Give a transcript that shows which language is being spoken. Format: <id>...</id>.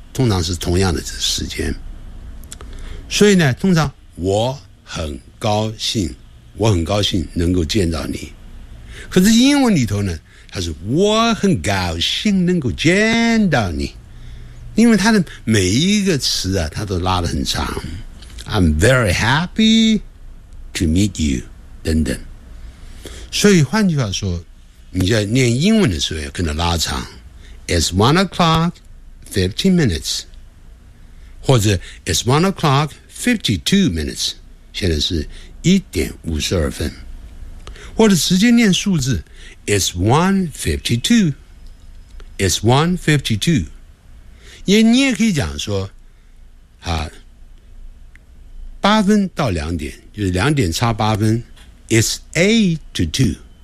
<zh>通常是同样的时间。所以呢，通常我很高兴，我很高兴能够见到你。可是英文里头呢，它是我很高兴能够见到你，因为它的每一个词啊，它都拉得很长。</zh> <en>I'm very happy to meet you 等等。</en> <zh>所以换句话说，你在念英文的时候要可能拉长 ，</zh> <en>It's 1:15，</en> <zh>或者</zh> <en>It's 1:52，</en> <zh>现在是1:52，或者直接念数字 ，</zh> <en>It's 1:52，It's 1:52，</en> <zh>你也可以讲说，啊，8:00-2:00，就是2:08，</zh> <en>It's 8:02。</en>